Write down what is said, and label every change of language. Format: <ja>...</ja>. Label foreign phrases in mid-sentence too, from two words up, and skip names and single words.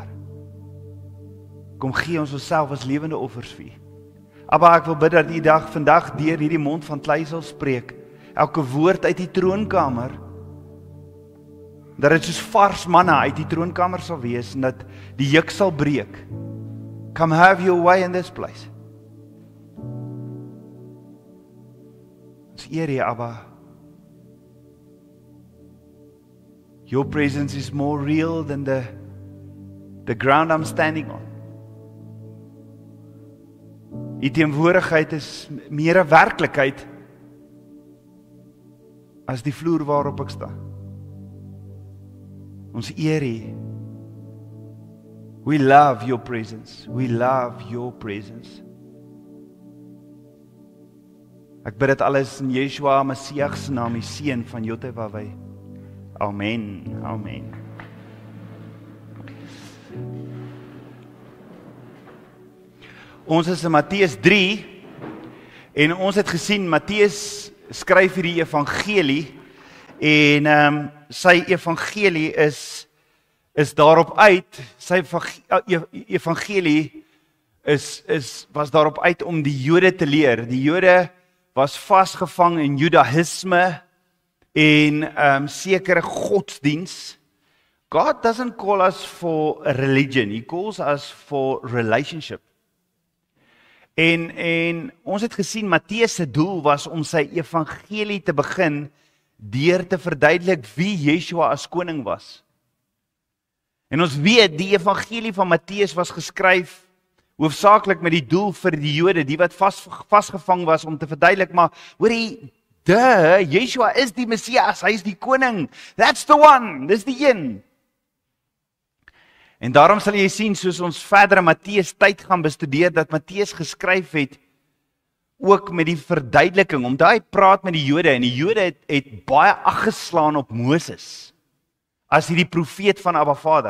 <af>Kom gee ons onsself as lewende offers vir U. Abba, ek wil bid dat U vandag deur hierdie mond van klei sal spreek. Elke woord uit die troonkamer. Dat dit soos vars manna uit die troonkamer sal wees en dat die juk sal breek.</af> <en>Come have your way in this place.</en> <af>Ons eer U, Abba.</af> <en>Your presence is more real than the ground I'm standing on.</en> <af>U teenwoordigheid is meer 'n werklikheid as die vloer waarop ek staan. Ons eer U.</af> <en>We love your presence. We love your presence.</en> <af>Ek bid dit alles in Yeshua Messiah se naam, die Seun van Jotewawei. Amen. Amen. Ons is in Matteus 3 en ons het gesien Matteus skryf hierdie evangelie en sy evangelie is daarop uit, sy evangelie was daarop uit om die Jode te leer. Die Jode was vasgevang in Judaïsme en sekere godsdiens.</af> <en>God doesn't call us for a religion, He calls us for relationship.</en> <af>En ons het gesien, Matteus se doel was om sy evangelie te begin deur te verduidelik wie Yeshua as koning was. En ons weet, die evangelie van Matteus was geskryf hoofsaaklik met die doel vir die Jode, die wat vasgevang was om te verduidelik, maar hoorie, Yeshua is die Messias, hy is die koning,</af> <en>that's the one,</en> <af>dis die een. En daarom sal jy sien, soos ons verder Matteus tyd gaan bestudeer, dat Matteus geskryf het, ook met die verduideliking, omdat hy praat met die Jode, en die Jode het baie aggeslaan op Moses, as die profeet van Abba Vader.</af>